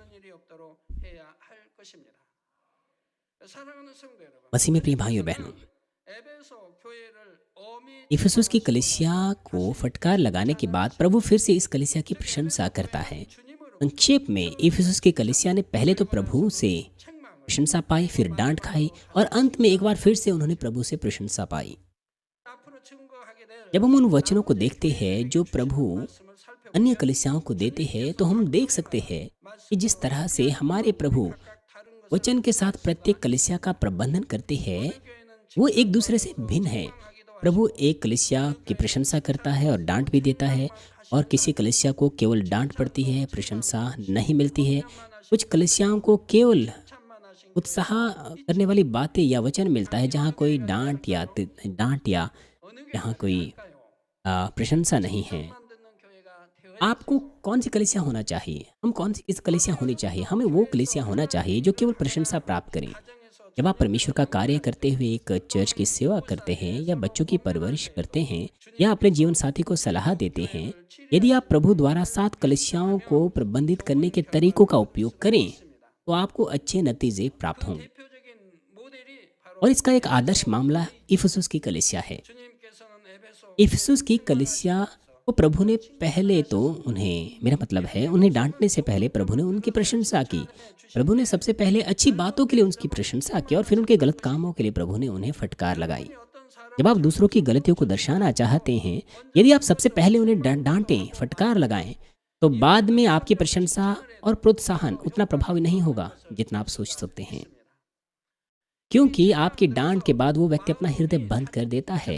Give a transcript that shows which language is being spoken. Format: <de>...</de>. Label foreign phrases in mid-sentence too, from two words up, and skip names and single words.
<ko>그런 일이 없도록 해야 할 것입니다. 사랑하는 성도 여러분,</ko> <hi>मसीह में प्रिय भाइयों बहनों,</hi> <ko>에베소 교회를 엄히</ko> <hi>इफिसुस की कलीसिया को फटकार लगाने के बाद प्रभु फिर से इस कलीसिया की प्रशंसा करता है।</hi> <ko>주님으로</ko> <hi>संक्षेप में इफिसुस की कलीसिया ने पहले तो प्रभु से</hi> <ko>책망을</ko> <hi>प्रशंसा पाई, फिर डांट खाई और अंत में एक बार फिर से उन्होंने प्रभु से प्रशंसा पाई।</hi> <ko>앞으로 증거하게 될</ko> <hi>जब हम उन वचनों को देखते हैं जो प्रभु</hi> <ko>말씀을 살펴보면</ko> <hi>अन्य कलीसियाओं को देते हैं, तो हम देख सकते हैं कि जिस तरह से हमारे प्रभु</hi> <ko>다른 것</ko> <hi>वचन के साथ प्रत्येक कलीसिया का प्रबंधन करते हैं, वो एक दूसरे से भिन्न है। प्रभु एक कलीसिया की प्रशंसा करता है और डांट भी देता है, और किसी कलीसिया को केवल डांट पड़ती है, प्रशंसा नहीं मिलती है। कुछ कलीसियाओं को केवल</hi> <ko>참만하신</ko> <hi>उत्साह करने वाली बातें या वचन मिलता है, जहाँ कोई डांट या</hi> <ko>어느</ko> <hi>जहाँ कोई</hi> <ko>교회일까요?</ko> <hi>प्रशंसा नहीं है।</hi> <ko>만 듣는 교회가 되어야</ko> <hi>आपको कौन सी कलीसिया होना चाहिए? हम कौन सी किस कलीसिया होनी चाहिए? हमें वो कलीसिया होना चाहिए जो केवल प्रशंसा प्राप्त करें।</hi> <ko>가정에서</ko> <hi>जब आप परमेश्वर का कार्य करते हुए एक चर्च की सेवा करते हैं, या बच्चों की परवरिश करते हैं, या अपने जीवन साथी को सलाह देते हैं, यदि आप प्रभु द्वारा 7 कलीसियाओं को प्रबंधित करने के तरीकों का उपयोग करें, तो आपको अच्छे नतीजे प्राप्त होंगे।</hi> <ko>대표적인 모델이 바로</ko> <hi>और इसका एक आदर्श मामला इफिसुस की कलीसिया है।</hi> <ko>주님께서는 에베소</ko> <hi>इफिसुस की कलीसिया को प्रभु ने पहले तो मेरा मतलब है, उन्हें डांटने से पहले प्रभु ने उनकी प्रशंसा की। प्रभु ने सबसे पहले अच्छी बातों के लिए उनकी प्रशंसा की, और फिर उनके गलत कामों के लिए प्रभु ने उन्हें फटकार लगाई।</hi> <ko>어떤 사람</ko> <hi>जब आप दूसरों की गलतियों को दर्शाना चाहते हैं, यदि आप सबसे पहले उन्हें डांटें, फटकार लगाएं, तो बाद में आपकी प्रशंसा और प्रोत्साहन उतना प्रभावी नहीं होगा जितना आप सोच सकते हैं, क्योंकि आपकी डांट के बाद वो व्यक्ति अपना हृदय बंद कर देता है।</hi>